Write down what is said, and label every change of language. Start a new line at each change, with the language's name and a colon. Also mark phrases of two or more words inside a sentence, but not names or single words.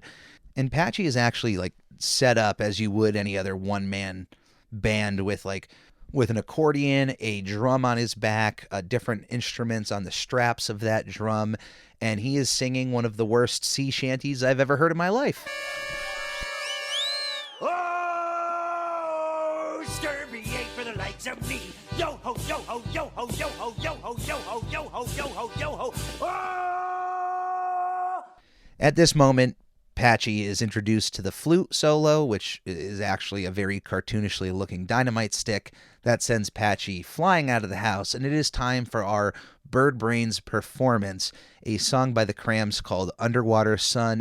English: And Patchy is actually like set up as you would any other one-man band with an accordion, a drum on his back, different instruments on the straps of that drum, and he is singing one of the worst sea shanties I've ever heard in my life. Oh, scurvy ain't for the likes of me. Yo ho, yo ho, yo ho, yo ho, yo ho, yo ho, yo ho, yo ho, yo ho. Oh! At this moment, Patchy is introduced to the Flute Solo, which is actually a very cartoonishly looking dynamite stick that sends Patchy flying out of the house, and it is time for our Bird Brains performance, a song by the Cramps called Underwater Sun.